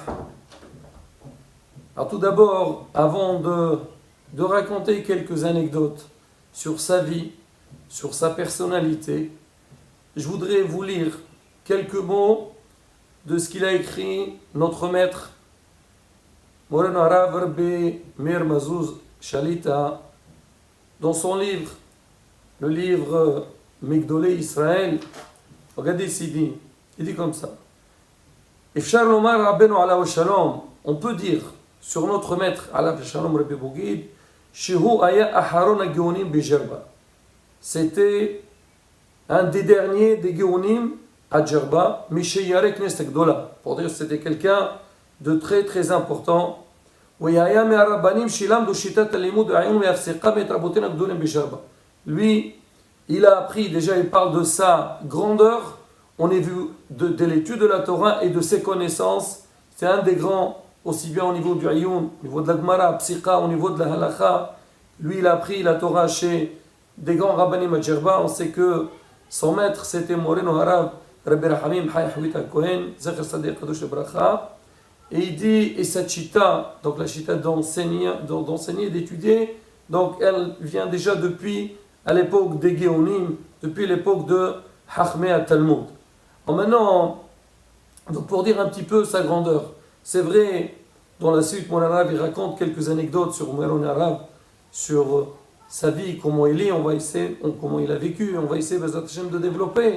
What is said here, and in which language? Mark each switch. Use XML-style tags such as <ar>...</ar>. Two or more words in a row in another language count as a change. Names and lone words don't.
<fr>Alors tout d'abord, avant de raconter quelques anecdotes sur sa vie, sur sa personnalité, je voudrais vous lire quelques mots de ce qu'il a écrit notre maître Moreno Harav Rabbi Meir Mazouz Shalita dans son livre, le livre Migdolei Israël. Regardez ce qu'il dit. Il dit comme ça.</fr> <he>אפשר לומר רבינו עליו השלום.</he> <fr>On peut dire sur notre maître</fr> <he>עליו השלום Rabbi Bougid, שהוא היה אחרון הגאונים בג'רבה.</he> <fr>C'était un des derniers des Géonim à Djerba,</fr> <he>משיירי כנסת גדולה.</he> <fr>Pour dire que c'était quelqu'un de très très important. Lui, il a appris, déjà il parle de sa grandeur, on est vu de l'étude de la Torah et de ses connaissances. C'est un des grands, aussi bien au niveau du Ayoun, au niveau de la Gemara, Psika, au niveau de la Halakha. Lui, il a appris la Torah chez des grands rabbanim à Djerba. On sait que son maître c'était Moreno Harav Rabbi Rahamim Chai Hawit HaKohen Zecher Sadiq Kadosh Bracha. Et il dit, et cette chita, donc la chita d'enseigner, d'étudier, donc elle vient déjà depuis à l'époque des Géonim, depuis l'époque de</fr> <he>חכמי התלמוד.</he> <fr>Maintenant, donc pour dire un petit peu sa grandeur, c'est vrai, dans la suite, Moreno Harav il raconte quelques anecdotes sur Moreno Harav, sur sa vie, comment il est, on va essayer, comment il a vécu, on va essayer</fr> <he>בעזרת ה</he> <fr>de développer.</fr>